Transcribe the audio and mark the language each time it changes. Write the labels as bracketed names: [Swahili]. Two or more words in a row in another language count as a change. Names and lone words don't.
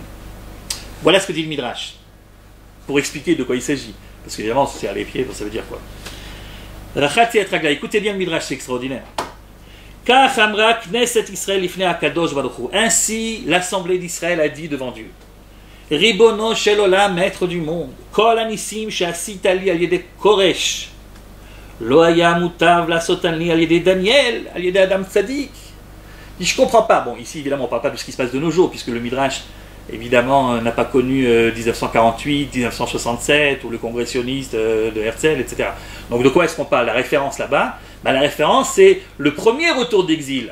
[French] Voilà ce que dit le Midrash. Pour expliquer de quoi il s'agit. Parce qu'évidemment, se salir les pieds, ça veut dire quoi? Écoutez bien le Midrash, c'est extraordinaire. Ainsi, l'assemblée d'Israël a dit devant Dieu. [Hebrew] רבונו של עולם, [French] maître du monde. [Hebrew] כל הנסים שעשית לי על ידי כורש. לא היה מוטב לעשות לי על ידי דניאל, על ידי אדם צדיק. [French] Je ne comprends pas. Bon, ici, évidemment, on ne parle pas de ce qui se passe de nos jours, puisque le Midrash, évidemment, n'a pas connu 1948, 1967, ou le congressionniste de Herzl, etc. Donc, de quoi est-ce qu'on parle? La référence là-bas, la référence, c'est le premier retour d'exil.